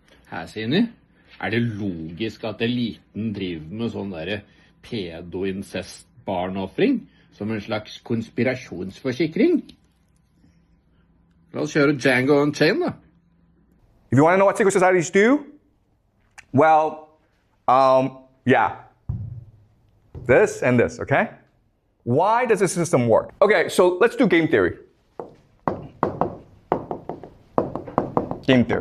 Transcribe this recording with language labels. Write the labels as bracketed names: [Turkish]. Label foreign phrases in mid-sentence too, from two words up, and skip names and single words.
[Norwegian] Her, Sini, det logisk at eliten driver med sånn der pedo-incest-barneoffring som en slags konspirasjonsforsikring? La oss kjøre Django Unchained, da. [English] If you want to know what secret societies do, well, yeah. This and this, okay? Why does this system work? Okay, so let's do game theory. Game theory.